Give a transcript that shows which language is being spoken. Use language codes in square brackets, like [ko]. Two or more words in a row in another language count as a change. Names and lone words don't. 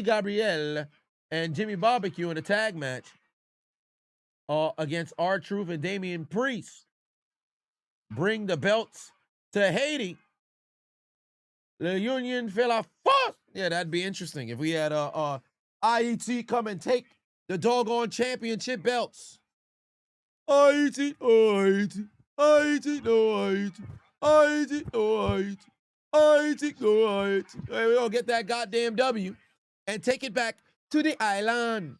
[en] Gabrielle and Jimmy Barbecue in a tag match against R-Truth and Damian Priest. Bring the belts to Haiti. [fr] The Union fait la force. [en] Yeah, that'd be interesting if we had IET come and take the doggone championship belts. IET, IET, IET, no IET, IET, no IET, IET, no IET. Hey, we're gonna get that goddamn W and take it back to the island.